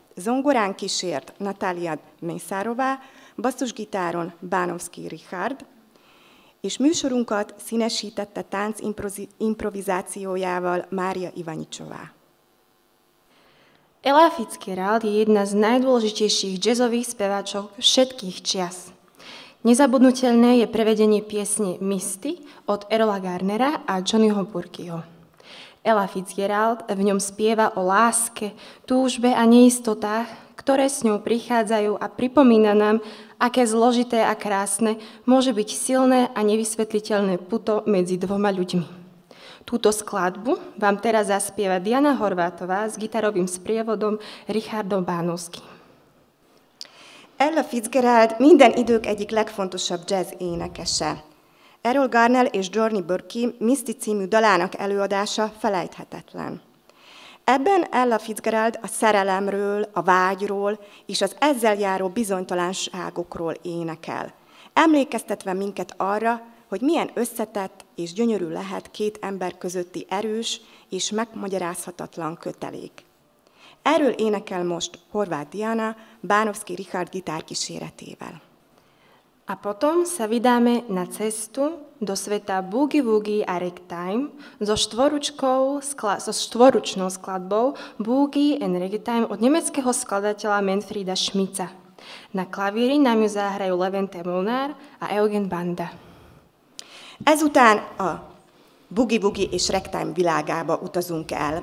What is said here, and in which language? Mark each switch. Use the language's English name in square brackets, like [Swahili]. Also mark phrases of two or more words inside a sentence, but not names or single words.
[Hungarian] Zongorán kísért Natália Mesárová, basszusgitáron Bánovszky Richard, és műsorunkat színesítette tánc improvizációjával Mária Ivaničová. [Slovak] Ella Fitzgerald je jedna z najdôležitejších jazzových speváčok všetkých čias. Nezabudnutelné je prevedenie piesne Misty od Erola Garnera a Johnnyho Burkeho. Ella Fitzgerald v ňom spieva o láske, túžbe a neistotách, ktoré s ňou prichádzajú a pripomína nám, aké zložité a krásne môže byť silné a nevysvetliteľné puto medzi dvoma ľuďmi. Túto skladbu vám teraz zaspieva Diana Horvátová s gitarovým sprievodom Richardom Bánovským. [Hungarian] Ella Fitzgerald minden idők egyik legfontosabb jazz énekese. Errol Garner és Johnny Burke Misty című dalának előadása felejthetetlen. Ebben Ella Fitzgerald a szerelemről, a vágyról és az ezzel járó bizonytalanságokról énekel, emlékeztetve minket arra, hogy milyen összetett és gyönyörű lehet két ember közötti erős és megmagyarázhatatlan kötelék. Erről énekel most Horváth Diana Bánovszky Richard gitárkíséretével. [Slovak] A potom sa vydáme na cestu do sveta Boogie Woogie a Ragtime so štvoručnou skladbou Boogie and Ragtime od nemeckého skladateľa Manfreda Schmitza. Na klavíri nám ju zahrajú Levente Molnár a Eugen Banda. [Hungarian] Ezután a Boogie Woogie és Ragtime világába utazunk el.